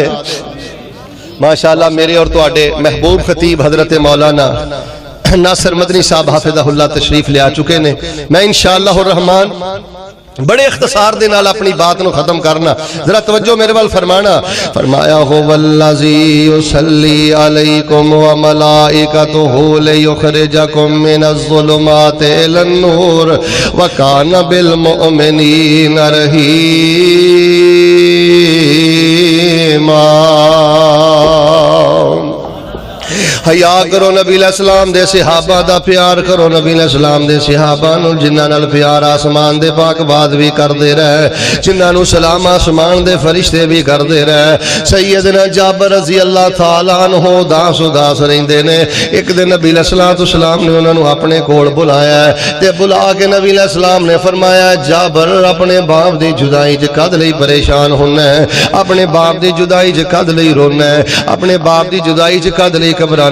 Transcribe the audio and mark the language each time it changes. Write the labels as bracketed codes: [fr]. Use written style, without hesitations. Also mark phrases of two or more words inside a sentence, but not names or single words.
[pa] ماشاءاللہ میرے اور تہاڈے محبوب خطیب حضرت مولانا ناصر مدنی صاحب حفظہ اللہ تشریف لے آ چکے نیں. میں ان شاء اللہ رحمان بڑے اختصار دے نال اپنی بات نوں ختم کرنا، ذرا توجہ میرے وال فرمانا. [ar] فرمایا هو الذي يصلي عليكم وملائكته ليخرجكم من الظلمات إلى النور وكان بالمؤمنين رحيما. [pa] حیا کرو نبی علیہ السلام دے صحابہ دا پیار کرو نبی علیہ السلام دے صحابہ نوں جنہاں نال پیار آسمان دے پاک باد بھی کردے رہے جنہاں نوں سلام آسمان دے فرشتے بھی کردے رہے. سیدنا جابر [ar] رضي الله تعالى عنه [pa] اداس اداس رہندے نیں. ایک دن نبی علیہ السلام نے انہاں نوں اپنے کول بلایا تے بلا کے نبی علیہ السلام نے فرمایا جابر اپنے باپ دی جدائی چ کد لئی پریشان ہونا ہے، اپنے باپ دی جدائی چ کد لئی رونا ہے، اپنے باپ دی جدائی چ کد لئی گھبرانا.